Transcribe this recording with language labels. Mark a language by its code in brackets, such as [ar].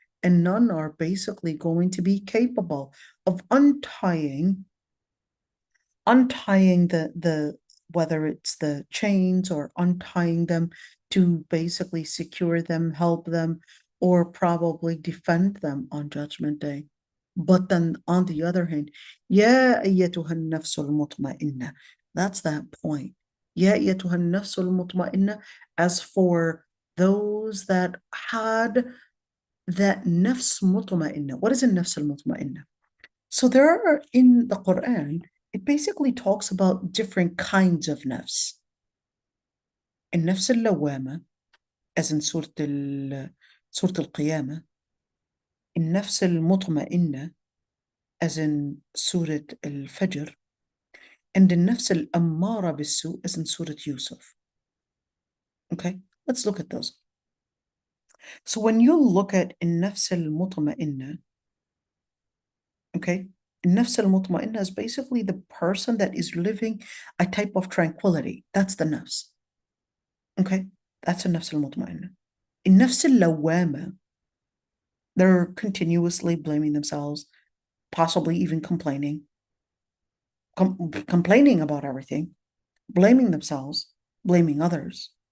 [en] And none are basically going to be capable of untying the whether it's the chains, or untying them to basically secure them, help them, or probably defend them on Judgment Day. But then on the other hand, [ar] يا أيتها النفس المطمئنة. [en] That's that point. [ar] يا أيتها النفس المطمئنة. [en] As for those that had that nafs mutma'inna. What is a nafs al-mutma'inna? So there are in the Quran it basically talks about different kinds of nafs. [ar] النفس اللوامة [en] as in [ar] سورة القيامة. النفس المطمئنة [en] as in [ar] سورة الفجر. [en] And [ar] النفس الأمارة بالسوء [en] as in [ar] سورة يوسف. [en] Okay, let's look at those. So when you look at النفس المطمئنة, okay, النفس المطمئنة is basically the person that is living a type of tranquility. That's the nafs. Okay, that's النفس المطمئنة. النفس اللوامة, they're continuously blaming themselves, possibly even complaining about everything, blaming themselves, blaming others.